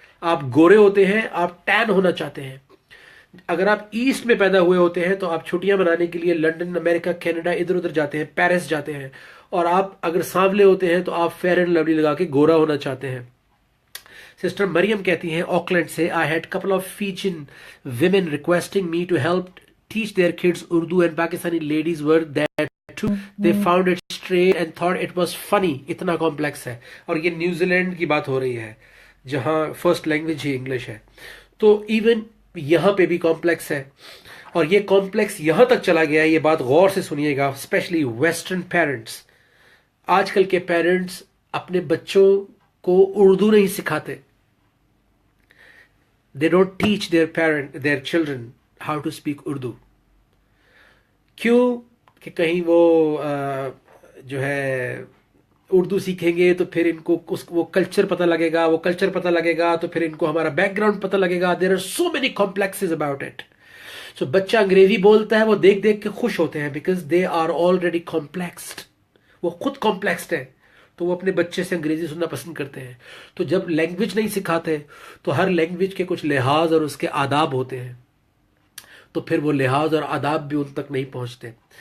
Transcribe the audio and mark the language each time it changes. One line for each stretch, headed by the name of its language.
Urdu: آپ گورے ہوتے ہیں, آپ ٹین ہونا چاہتے ہیں. اگر آپ ایسٹ میں پیدا ہوئے ہوتے ہیں تو آپ چھٹیاں منانے کے لیے لنڈن, امریکہ, کینیڈا, ادھر ادھر جاتے ہیں, پیرس جاتے ہیں. اور آپ اگر سانولے ہوتے ہیں تو آپ فیئر اینڈ لولی لگا کے گورا ہونا چاہتے ہیں. سسٹر مریم کہتی ہیں آکلینڈ سے,
English: I had couple of Fijian women requesting me to help teach their kids Urdu and Pakistani ladies were there too. They found it strange and thought it was funny.
Urdu: اتنا کمپلیکس ہے. اور یہ New Zealand کی بات ہو رہی ہے جہاں first language ہی English ہے. تو ایون یہاں پہ بھی کمپلیکس ہے, اور یہ کمپلیکس یہاں تک چلا گیا ہے. یہ بات غور سے سنیے گا, اسپیشلی ویسٹرن پیرنٹس. آج کل کے پیرنٹس اپنے بچوں کو اردو نہیں سکھاتے.
English: They don't teach their children how to speak Urdu.
Urdu: کیوں کہ کہیں وہ جو ہے اردو سیکھیں گے تو پھر ان کو وہ کلچر پتہ لگے گا, وہ کلچر پتہ لگے گا تو پھر ان کو ہمارا بیک گراؤنڈ پتہ لگے گا.
English: There are so many complexes about it. So
Urdu: بچہ انگریزی بولتا ہے, وہ دیکھ دیکھ کے خوش ہوتے ہیں
English: because they are already complexed.
Urdu: وہ خود کمپلیکسڈ ہے تو وہ اپنے بچے سے انگریزی سننا پسند کرتے ہیں. تو جب لینگویج نہیں سکھاتے تو ہر لینگویج کے کچھ لحاظ اور اس کے آداب ہوتے ہیں, تو پھر وہ لحاظ اور آداب بھی ان تک نہیں پہنچتے.